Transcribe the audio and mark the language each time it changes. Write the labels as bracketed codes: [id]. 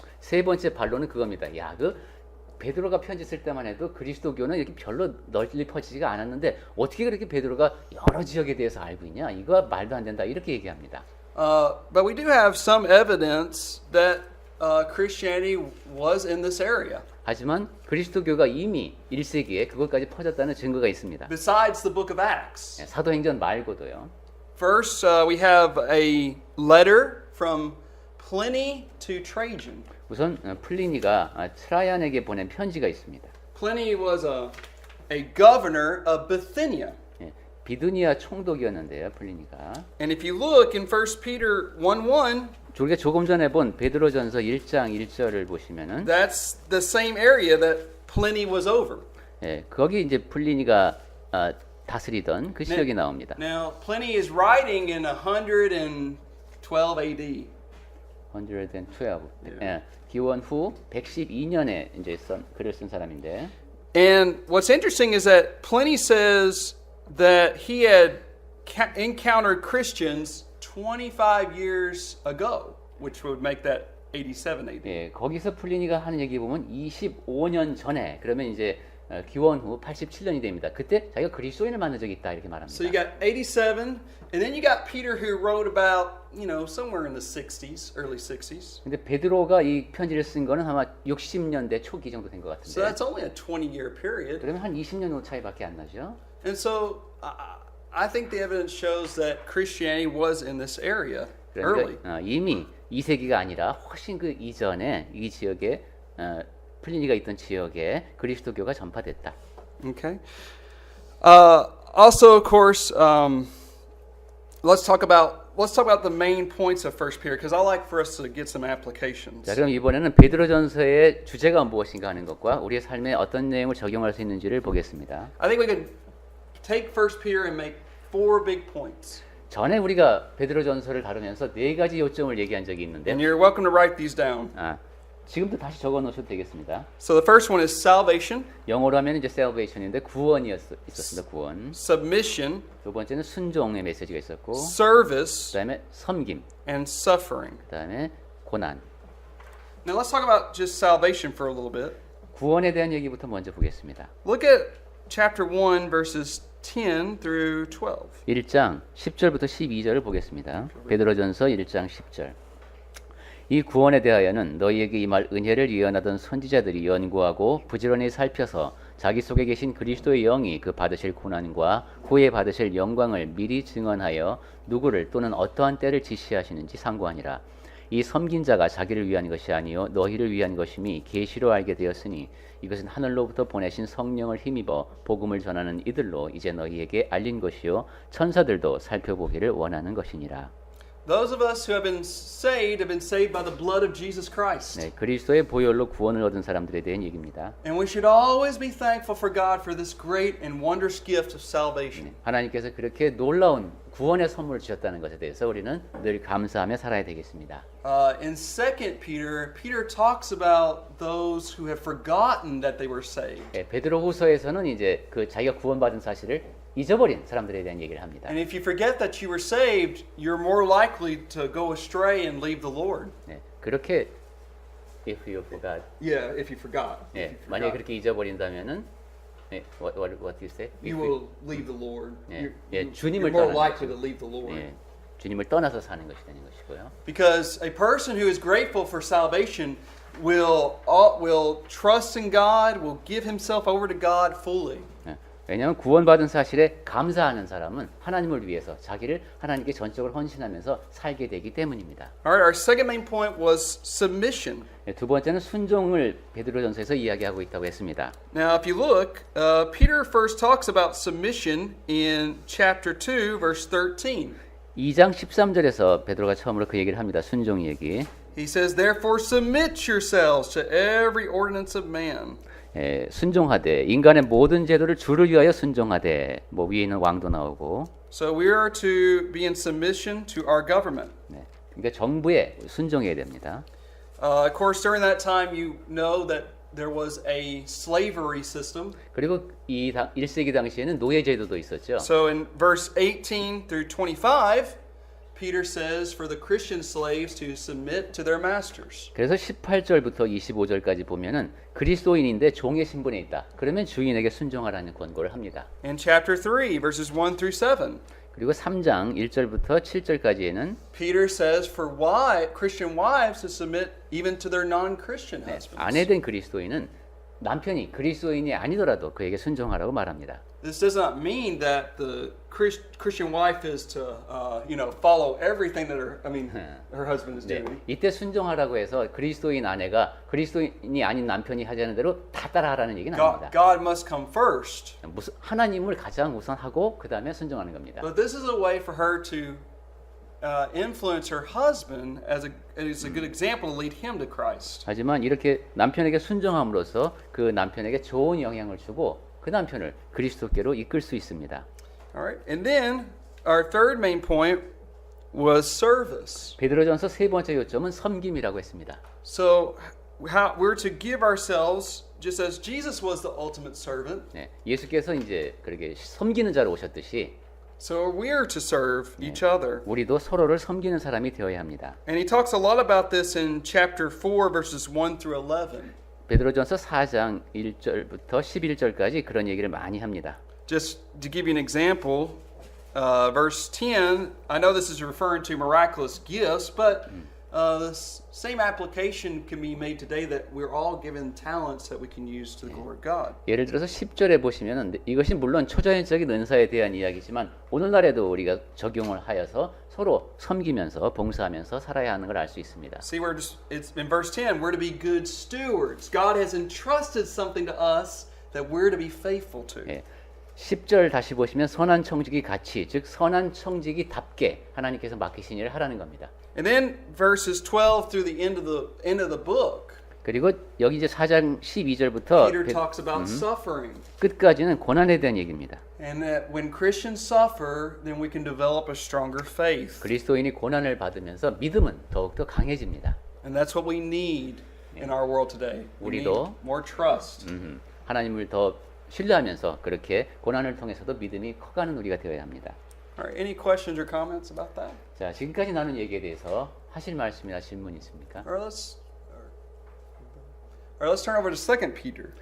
[ko] 세 번째 반론은 그겁니다. 야, 베드로가 편지 쓸 때만 해도 그리스도교는 이렇게 별로 널리 퍼지지가 않았는데 어떻게 그렇게 베드로가 여러 지역에 대해서 알고 있냐? 이거 말도 안 된다. 이렇게 얘기합니다. [en] But we do have some evidence that Christianity was in this area. [ko] 하지만 그리스도교가 이미 1세기에 그것까지 퍼졌다는 증거가 있습니다. [en] Besides the book of Acts. [ko] 사도행전 말고도요. [en] First, we have a letter from Pliny to Trajan. [ko] 우선 플리니가 트라이안에게 보낸 편지가 있습니다. [en] Pliny was a governor of Bithynia. [ko] 비두니아 총독이었는데요, 플리니가. [en] And if you look in 1 Peter 1:1, [ko] 우리가 조금 전에 본 베드로전서 1장 1절을 보시면은 [en] that's the same area that Pliny was over. [ko] 예, 거기 이제 플리니가 다스리던 그 지역이 나옵니다. [en] Now, Pliny is writing in 112 AD. 112. [ko] 예, 기원 후 112년에 이제 글을 쓴 사람인데. [en] And what's interesting is that Pliny says that he had encountered Christians 25 years ago, which would make that 87 AD. [ko] 예, 거기서 플리니가 하는 얘기 보면 25년 전에 그러면 이제 기원 후 87년이 됩니다. 그때 자기가 그리스도인을 만난 적이 있다 이렇게 말합니다. [en] So you got 87, and then you got Peter who wrote about, somewhere in the 60s, early 60s. [ko] 근데 베드로가 이 편지를 쓴 거는 아마 60년대 초기 정도 된 것 [en] So [ko] 같은데. [en] that's only a 20-year period. [ko] 그러면 한 20년 정도 차이밖에 안 나죠. [en] And so I think the evidence shows that Christianity was in this area early. [ko] 그러니까 이미 2세기가 아니라 훨씬 그 이전에 이 지역에 플리니가 있던 지역에 그리스도교가 전파됐다. [en] Okay. Also, of course, let's talk about the main points of First Peter because I like for us to get some applications. [ko] 자, 그럼 이번에는 베드로전서의 주제가 무엇인가 하는 것과 우리의 삶에 어떤 내용을 적용할 수 있는지를 보겠습니다. [en] I think we can take First Peter and make 4 big points. [ko] 전에 우리가 베드로전서를 다루면서 4가지 요점을 얘기한 적이 있는데 [en] And you're welcome to write these down. [ko] 지금도 다시 적어 놓으셔도 되겠습니다. [en] So the first one is salvation, [ko] 영어로 하면 이제 salvation인데 구원이 있었습니다. 구원. [en] submission, [ko] 두 번째는 순종의 메시지가 있었고 [en] service, [ko] 그다음에 섬김, [en] and suffering. [ko] 그다음에 고난. [en] Now let's talk about just salvation for a little bit. [ko] 구원에 대한 얘기부터 먼저 보겠습니다. [en] Look at chapter 1 verses 10 through 12. [ko] 1장 10절부터 12절을 보겠습니다. 베드로전서 1장 10절. 이 구원에 대하여는 너희에게 임할 은혜를 예언하던 선지자들이 연구하고 부지런히 살펴서 자기 속에 계신 그리스도의 영이 그 받으실 고난과 후에 받으실 영광을 미리 증언하여 누구를 또는 어떠한 때를 지시하시는지 상고하니라. 이 섬긴 자가 자기를 위한 것이 아니요 너희를 위한 것임이 계시로 알게 되었으니 이것은 하늘로부터 보내신 성령을 힘입어 복음을 전하는 이들로 이제 너희에게 알린 것이요 천사들도 살펴보기를 원하는 것이니라. [en] Those of us who have been saved by the blood of Jesus Christ. [ko] 네, 그리스도의 보혈로 구원을 얻은 사람들에 대한 얘기입니다. [en] And we should always be thankful for God for this great and wondrous gift of salvation. [ko] 하나님께서 그렇게 놀라운 구원의 선물을 주셨다는 것에 대해서 우리는 늘 감사하며 살아야 되겠습니다. [en] In 2 Peter, Peter talks about those who have forgotten that they were saved. [ko] 네, 베드로후서에서는 이제 그 자기가 구원받은 사실을 잊어버린 사람들에 대한 얘기를 합니다. [en] And if you forget that you were saved, you're more likely to go astray and leave the Lord. [ko] 네, 그렇게 [en] if you forgot, Yeah, if you forgot. [ko] 네, 만약에 그렇게 잊어버린다면은 네, [en] what do you say? You will leave the Lord. [ko] 예, [en] You're [ko] 주님을 [en] more [ko] 떠나는 [en] likely [ko] 거죠. [en] to leave the Lord. [ko] 예, 주님을 떠나서 사는 것이 되는 것이고요. [en] Because a person who is grateful for salvation will trust in God, will give himself over to God fully. [ko] 예, 왜냐하면 구원받은 사실에 감사하는 사람은 하나님을 위해서 자기를 하나님께 전적으로 헌신하면서 살게 되기 때문입니다. [en] All right, our second main point was submission. [ko] 예, 두 번째는 순종을 베드로전서에서 이야기하고 있다고 했습니다. [en] Now, if you look, Peter first talks about submission in chapter 2, verse 13. [ko] 2장 13절에서 베드로가 처음으로 그 얘기를 합니다. 순종 얘기. [en] He says, "Therefore submit yourselves to every ordinance of man." [ko] 예, 순종하되 인간의 모든 제도를 주를 위하여 순종하되 뭐 위에 있는 왕도 나오고 [en] So we are to be in submission to our government. [ko] 네, 그러니까 정부에 순종해야 됩니다. [en] Of course, during that time, you know that there was a slavery system. [ko] 그리고 이 1세기 당시에는 노예 제도도 있었죠. [en] So in verse 18 through 25, Peter says for the Christian slaves to submit to their masters. [ko] 그래서 18절부터 25절까지 보면은 그리스도인인데 종의 신분에 있다. 그러면 주인에게 순종하라는 권고를 합니다. [en] In chapter 3, verses 1 through 7, [ko] 그리고 3장 1절부터 7절까지에는 [en] Peter says for Christian wives to submit even to their non-Christian husbands. [ko] 아내된 그리스도인은 남편이 그리스도인이 아니더라도 그에게 순종하라고 말합니다. [en] This does not mean that the Christian wife is to, follow everything that her husband is [ko] 네, [en] doing. [ko] 이때 순종하라고 해서 그리스도인 아내가 그리스도인이 아닌 남편이 하자는 대로 다 따라하라는 얘기는 아닙니다. [en] God must come first. [ko] 무슨 하나님을 가장 우선하고 그 다음에 순종하는 겁니다. [en] But this is a way for her to influence her husband as a good example to lead him to Christ. [ko] 하지만 이렇게 남편에게 순종함으로써 그 남편에게 좋은 영향을 주고 그 남편을 그리스도께로 이끌 수 있습니다. [en] All right, and then our third main point was service. [ko] 베드로전서 세 번째 요점은 섬김이라고 했습니다. [en] So how we're to give ourselves just as Jesus was the ultimate servant. [ko] 네, 예수께서 이제 그렇게 섬기는 자로 오셨듯이 [en] So we are to serve each other. [ko] 우리도 서로를 섬기는 사람이 되어야 합니다. [en] And he talks a lot about this in chapter 4, verses 1 through 11. [ko] 베드로전서 4장 1절부터 11절까지 그런 얘기를 많이 합니다. [en] Just to give you an example, verse 10, I know this is referring to miraculous gifts, but the same application can be made today that we're all given talents that we can use to the glory of God. [ko] 예를 들어서 10절에 보시면 이것이 물론 초자연적인 은사에 대한 이야기지만 오늘날에도 우리가 적용을 하여서 서로 섬기면서 봉사하면서 살아야 하는 걸 알 수 있습니다. [en] See, it's in verse 10, we're to be good stewards. God has entrusted something to us that we're to be faithful to. [ko] 예, 10절 다시 보시면 선한 청지기 같이 즉 선한 청지기답게 하나님께서 맡기신 일을 하라는 겁니다. [en] And then verses 12 through the end of the book, [ko] 그리고 여기 이제 4장 12절부터 [en] Peter talks about suffering. [ko] 끝까지는 고난에 대한 얘기입니다. [en] And that when Christians suffer, then we can develop a stronger faith. [ko] 그리스도인이 고난을 받으면서 믿음은 더욱더 강해집니다. [en] And that's what we need in our world today. We need [ko] 우리도 [en] more trust. [ko] 하나님을 더 신뢰하면서 그렇게 고난을 통해서도 믿음이 커가는 우리가 되어야 합니다. [en] All right, any questions or comments about that? [ko] 자, 지금까지 나눈 얘기에 대해서 하실 말씀이나 질문 있습니까? [en] All right, let's turn over to 2 Peter.